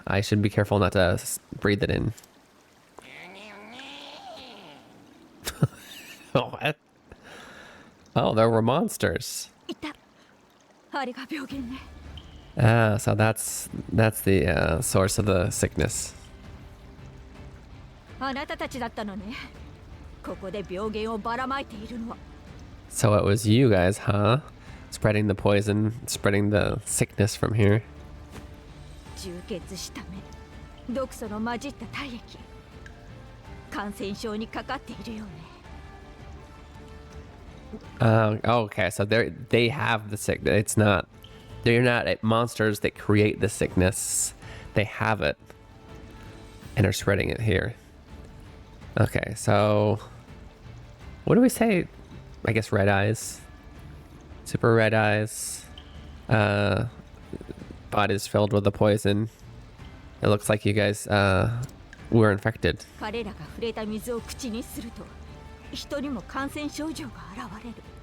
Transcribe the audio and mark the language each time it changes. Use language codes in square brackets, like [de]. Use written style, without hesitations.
[en] I should be careful not to breathe it in. Oh, what? Oh, there were monsters. [ja] いた。あれが病原ね。 [en] Ah, so that's the source of the sickness. [ja] あなたたちだったのね。ここで病原をばらまいているのは。 [en] So it was you guys, huh? Spreading the poison, spreading the sickness from here. [ja] 充血した目、毒素の混じった体液。感染症にかかっているよね。 [en] Okay, so they have the sickness. They're not monsters that create the sickness. They have it and are spreading it here. Okay, so what do we say? I guess red eyes. Super red eyes. Body's filled with the poison. It looks like you guys were infected. [ja] 彼らが触れた水を口にすると、人にも感染症状が現れる。